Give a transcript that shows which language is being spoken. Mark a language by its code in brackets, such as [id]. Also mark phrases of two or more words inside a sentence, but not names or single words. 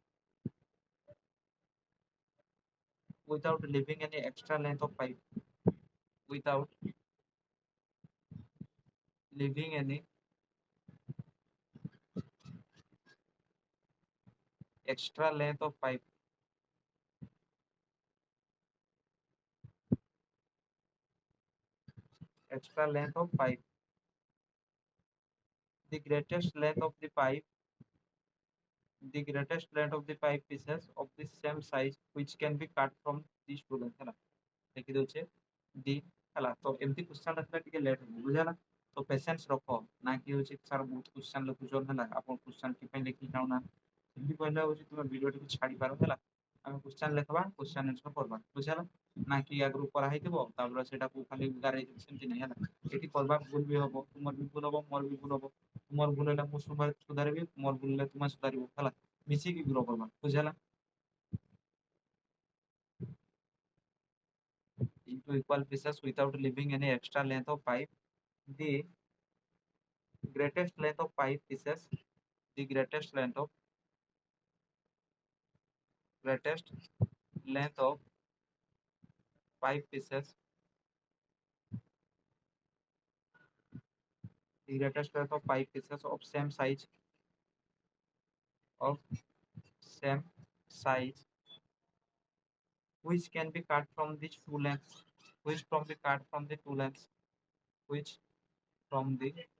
[en] without leaving any extra length of pipe, without leaving any extra length of pipe, extra length of pipe. The greatest length of the pipe, the greatest length of the pipe pieces of the same size which can be cut from these two lengths [or] ହେଲା ଦେଖି ଦଉଛେ ଦି ହେଲା। ତ ଏମିତି क्वेश्चन ଆସିଲେ ଟିକେ ଲେଟ୍ ହେବ ବୁଝିଲା। ତ ପେସେନ୍ସ ରଖ, ନା କି ହଉଛି ସାର୍ ବହୁତ क्वेश्चन ଲେଖୁଛନ୍ ହେଲା, ଆପଣ क्वेश्चन କି ପାଇଁ ଲେଖି ଯାଉନା ଏମିତି କହିଲେ ହଉଛି ତୁମେ ଭିଡିଓଟିକୁ ଛାଡି ପାର ହେଲା। ଆମେ क्वेश्चन ଲେଖବା, [en] question answer [or] କରିବା ବୁଝିଲା। ନା କି ଆଗରୁ କରାହେଇଥିବ ତାପରେ ସେଟାକୁ ଖାଲି ଗାରେଇ ଦେବି ସେମିତି ନାହିଁ ହେଲା। ଏଠି କରିବା ଭୁଲ ବି ହବ, ତୁମର ବି ଭୁଲ ହବ, ମୋର ବି ଭୁଲ ହବ। ତୁମର ଭୁଲ ହେଲେ ମୁଁ ସୁଧାରିବି, ମୋର ଭୁଲ ହେଲେ ତୁମେ ସୁଧାରିବ ହେଲା। ମିଶିକି ଗ୍ରୋ କରିବା ବୁଝିଲା। [en] Into equal pieces without leaving any extra length of pipe, the greatest length of pipe pieces, the greatest length of pipe pieces, the greatest length of pipe pieces of same size which can be cut from the two lengths, which from the cut from the two lengths, which from the